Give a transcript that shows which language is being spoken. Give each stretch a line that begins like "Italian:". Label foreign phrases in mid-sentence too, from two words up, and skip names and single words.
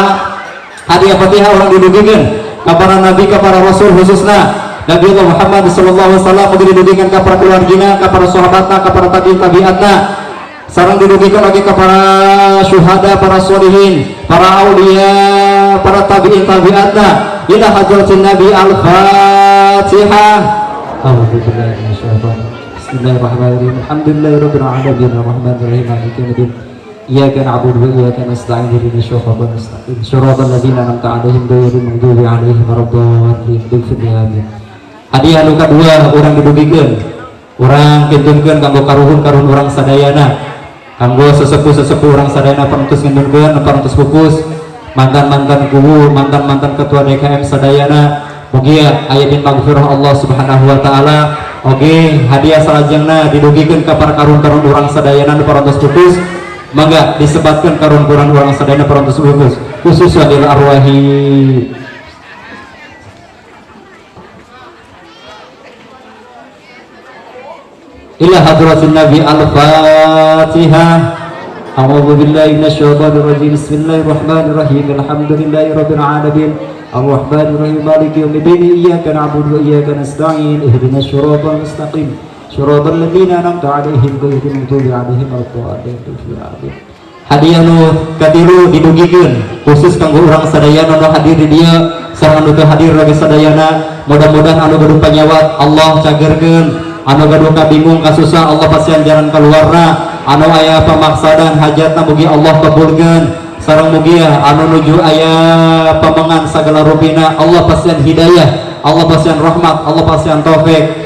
Sundanese: Hadiah Fatihah orang didugikeun ka para nabi ka para rasul khususna Nabi Allah Muhammad
Arabic: صلى الله عليه وسلم
Sundanese: didugikan ka para keluargina, ka para sahabatna, ka para tabi'atna. Sareng didugikan lagi ka para syuhada, para sholihin, para aulia, para tabi'atna.
Arabic: إلى حضرة النبي الفاتحة. الحمد لله ما شاء الله. بسم الله الرحمن الرحيم. الحمد لله رب العالمين الرحمن الرحيم مالك يوم الدين. إياك نعبد وإياك نستعين اهدنا الصراط المستقيم. صراط الذين أنعمت عليهم غير المغضوب عليهم ولا الضالين.
Sundanese: Hadiah nu kadua urang didugikeun urang kintunkeun kanggo karuhun urang sadayana kanggo sesepuh urang sadayana parantos ngintunkeun parantos pupus mantan-mantan guru mantan-mantan ketua DKM sadayana mugi aya din
Arabic: مغفرة الله سبحانه وتعالى.
Sundanese: Oge hadiah salajengna didugikeun ka para karun urang sadayana nu parantos pupus mangga disebatkeun karun urang sadayana parantos pupus khusus
Arabic: للأرواح إلى حضرة النبي الفاتحة. أعوذ بالله من الشيطان الرجيم. بسم الله الرحمن الرحيم. الحمد لله رب العالمين. الرحمن الرحيم. مالك يوم الدين. إياك نعبد وإياك نستعين. اهدنا الصراط المستقيم. صراط الذين أنعمت عليهم غير المغضوب عليهم ولا الضالين.
Sundanese: Hadiah nu katilu didugikeun khusus kanggo urang sadayana nu hadir di dieu sareng anu teu hadir lagi sadayana. Mudah-mudahan anu gaduh panyawat Allah cagerkeun, anu gaduh kabingung kasusah Allah pasian jalan keluarna, anu aya pamaksadan hajatna mugi Allah kabulkeun, sareng mugi anu nuju aya pamengan sagala rupina Allah pasian hidayah, Allah pasian rahmat, Allah pasian taufik.